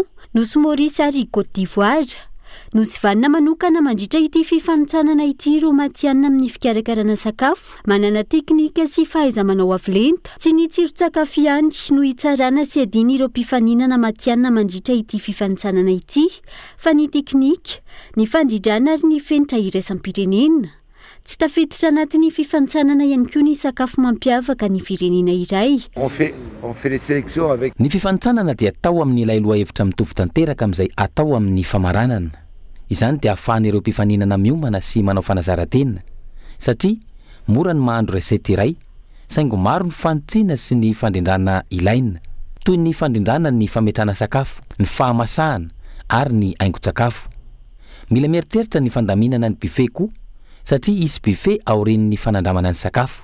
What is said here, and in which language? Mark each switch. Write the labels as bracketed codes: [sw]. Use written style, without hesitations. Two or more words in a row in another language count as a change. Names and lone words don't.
[mg] Nosy Maurice ary Côte d'Ivoire nosy vanina manokana mandritra ity fifanitsanana ity ro matianina amin'ny fikarakarana sakafo manana teknika sy fahaiza-manao avolenta tsy ny tsiro-tsakafo ihany no hitsarana sy adiny ireo mpifaninana matianina mandritra ity fifanitsanana ity fa ny teknika ny fandridrana ary ny fenitra iraisam-pirenena tsy tafiditra anatin'ny fifanitsanana ihany koa ny sakafo mampiavaka ny firenena iray [fr] on fait les sélections avec [mg] ny fifanitsanana dia atao amin'ny ilay loha hevitra mitovy tanteraka amin'izay atao amin'ny famaranana izany dia ahafahan'ireo mpifaninana miomana sy manao fanazaran-tena satria mora ny mahandro resety iray saingo maro ny fanitsiana sy ny fandrindrana ilaina toy ny fandrindrana ny fametrana sakafo ny fahamasahana ary ny haingo-tsakafo mila mieritreritra ny fandaminana ny buffet koa satria isy buffet aorin'ny fanandramana ny sakafo.